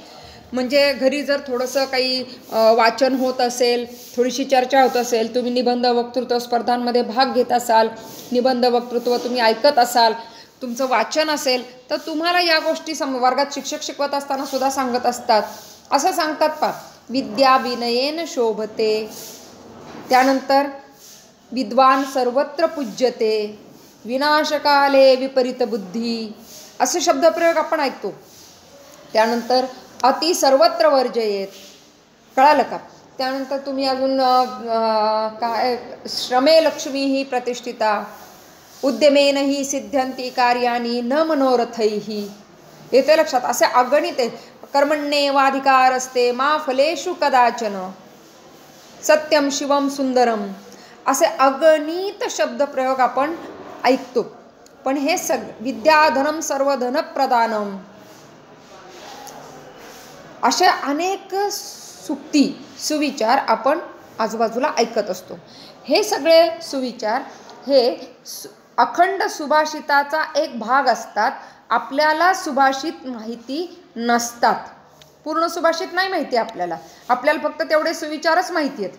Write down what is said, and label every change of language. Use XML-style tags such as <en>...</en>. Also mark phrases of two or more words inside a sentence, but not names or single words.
<mr>म्हणजे घरी जर थोडंसं काही वाचन होत असेल, थोडीशी चर्चा होत असेल, तुम्ही निबंध वक्तृत्व स्पर्धांमध्ये भाग घेत असाल, निबंध वक्तृत्व तुम्ही ऐकत असाल, तुमचं वाचन असेल, तर तुम्हाला या गोष्टी वर्गात शिक्षक शिकवत असताना सुद्धा सांगत असतात. असं सांगतात पा,</mr> <sa>विद्या विनयेन शोभते, त्यानंतर विद्वान सर्वत्र पूज्यते, विनाशकाले विपरीत बुद्धी</sa> <mr>असे शब्दप्रयोग आपण ऐकतो. त्यानंतर</mr> <sa>अति सर्वत्र वर्जयेत,</sa> <mr>कळालं का? त्यानंतर तुम्ही अजून काय,</mr> <sa>श्रमे लक्ष्मी ही प्रतिष्ठिता, उद्यमेन ही सिद्ध्यंती कार्यानी न मनोरथैही.</sa> <mr>येते लक्षात? असे अगणित आहे.</mr> <sa>कर्मण्येवाधिकार असते मा फलेषु कदाचन, सत्यम शिवम सुंदरम</sa> <mr>असे अगणित शब्दप्रयोग आपण ऐकतो. पण हे</mr> <sa>विद्याधनम सर्वधन प्रदानम</sa> <mr>असे अनेक सुक्ती, सुविचार आपण आजूबाजूला ऐकत असतो. हे सगळे सुविचार हे अखंड सुभाषिताचा एक भाग असतात. आपल्याला सुभाषित माहिती नसतात, पूर्ण सुभाषित नाही माहिती आपल्याला फक्त तेवढे सुविचारच माहिती आहेत.</mr>